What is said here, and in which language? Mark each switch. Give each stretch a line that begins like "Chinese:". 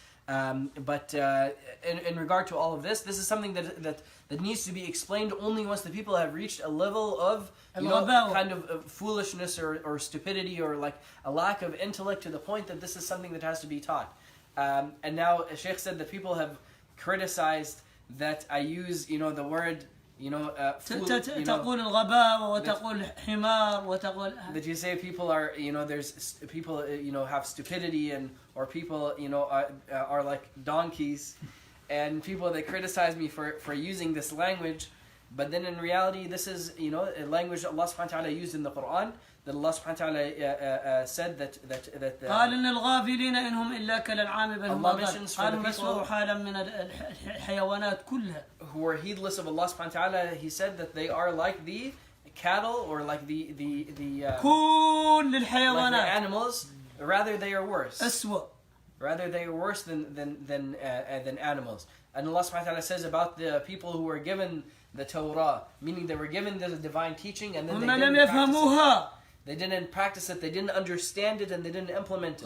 English: But in regard to all of this is something that needs to be explained only once the people have reached a level of kind of foolishness or stupidity or like a lack of intellect to the point that this is something that has to be taught. And now Sheikh said that people have criticized that I use the word
Arabic: تقول الغباء وتقول حمار وتقول
English: that you say people are there's people have stupidity or people are like donkeys, and people they criticize me for using this language, but then in reality this is a language that Allah subhanahu wa ta'ala used in the Quran, that Allah subhanahu wa ta'ala said that
Arabic: قال إن الغافلين إنهم إلا كالأنعام بل هم أضل. قال مسوء حالا من الحيوانات كلها.
English: Who are heedless of Allah subhanahu wa ta'ala, He said that they are like the cattle or like the
Arabic: كل الحيوانات,
English: like the animals. Rather they are worse.
Arabic: أسوأ.
English: Rather they are worse than animals. And Allah subhanahu wa ta'ala says about the people who were given the Torah, meaning they were given the divine teaching and then they didn't practice it, they didn't understand it, and they didn't implement it.